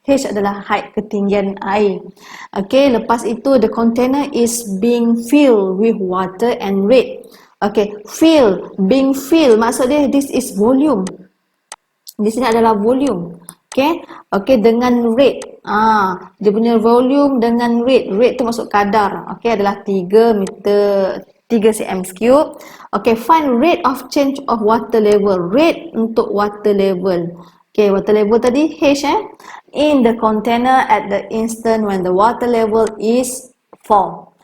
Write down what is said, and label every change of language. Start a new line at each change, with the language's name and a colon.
Malay: H adalah height, ketinggian air.
English: Okey,
Malay: lepas itu
English: the container is being filled with water and rate. Okey, being filled
Malay: maksudnya
English: this is volume.
Malay: Di sini adalah volume. Okey, dengan rate. Dia punya volume dengan rate. Rate tu maksud kadar. Okey, adalah 3 cm3.
English: Okey, find rate of change of water level. Rate untuk water level. Okey, water level tadi H in the container at the instant when the water level is 4.